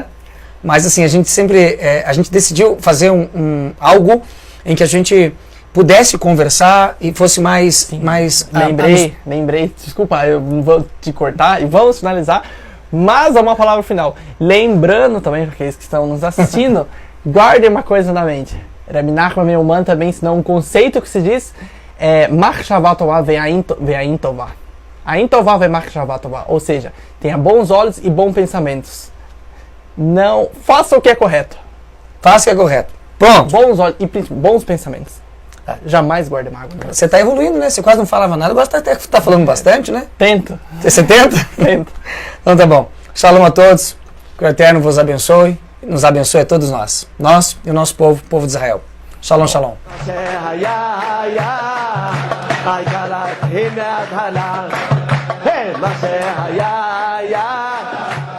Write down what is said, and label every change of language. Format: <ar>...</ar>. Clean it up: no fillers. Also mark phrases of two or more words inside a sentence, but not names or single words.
<pt>Mas assim, a gente sempre, a gente decidiu fazer algo em que a gente pudesse conversar e fosse mais... Lembrei, desculpa, eu não vou te cortar e vamos finalizar, mas é uma palavra final. Lembrando também, para aqueles que estão nos assistindo, guardem uma coisa na mente. Rabi Nachman Meumann também ensinou um conceito que se diz</pt> <he>מחשבה טובה ועין טובה. עין טובה ומחשבה טובה,</he> <pt>ou seja, tenha bons olhos e bons pensamentos. Não, faça o que é correto. Faça o que é correto. Pronto. Bons olhos e bons pensamentos. Jamais guarde mágoa. Você está evoluindo, né? Você quase não falava nada, agora até tá falando bastante, né? Tento. Você tenta? Tento. Então tá bom. Shalom a todos. Que o Eterno vos abençoe. Nos abençoe a todos nós. Nós e o nosso povo, povo de Israel.</pt> <he>שלום, שלום. מה שהיה</he>